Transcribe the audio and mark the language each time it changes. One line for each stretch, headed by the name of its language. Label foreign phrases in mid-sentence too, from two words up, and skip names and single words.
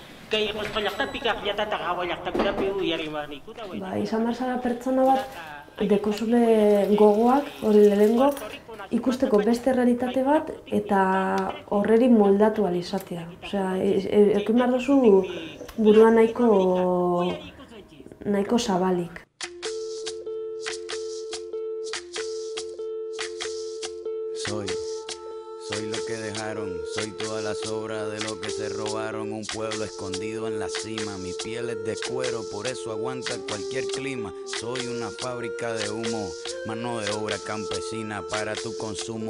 Basque: Izan behar zara pertsona bat, dekozule gogoak, hori lehengo, ikusteko beste realitate bat eta horreri moldatu ahal izatea. Osea, ekin behar duzu burua nahiko zabalik.
Spanish: Soy lo que dejaron, soy toda la sobra de lo que se robaron. Un pueblo escondido en la cima, mi piel es de cuero, por eso aguanta cualquier clima. Soy una fábrica de humo, mano de obra campesina para tu consumo.